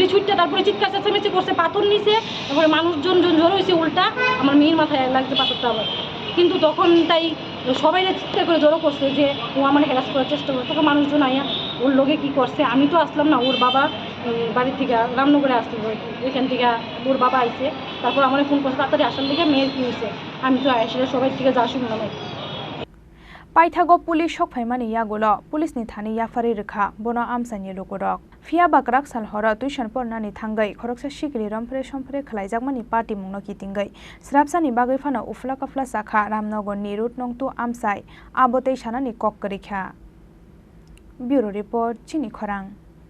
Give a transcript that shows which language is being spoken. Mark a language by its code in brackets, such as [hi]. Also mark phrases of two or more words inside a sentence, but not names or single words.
[bn] ছুটতে তারপরে চিৎকার চেঁচামেচি করছে পাথর নিছে তারপরে মানুষজন জড়ো হয়েছে উল্টা আমার মেয়ের মাথায় লাগছে পাথরটা আবার কিন্তু তখন তাই সবাই চিৎকার করে জড়ো করছে যে ও আমার হ্যারাস করার চেষ্টা করছে তখন মানুষজন আইয়া ওর লোকে কী করছে আমি তো আসলাম না ওর বাবা বাড়ি থেকে রামনগরে আসছিল এখান থেকে ওর বাবা আইছে তারপর আমার ফোন করছে তাড়াতাড়ি আসার দিকে মেয়ের কী হয়েছে আমি তো আসলে সবাই থেকে যা শুনলাম [trp] Paithago police sok phaimani yagulo police ni thani yafari rekha bono amsani lukurok Fiaba Krakshal horo tuition pornani thangai Khoroksa Sikli Romphere Somphere Khlaijakmani party mungno kitingai Srapsani bagai fano ufla kafla sakha Ramnogorni Route nong 2 amsai abotei sanani kok korikha [en] Bureau report [trp] Chini Khorang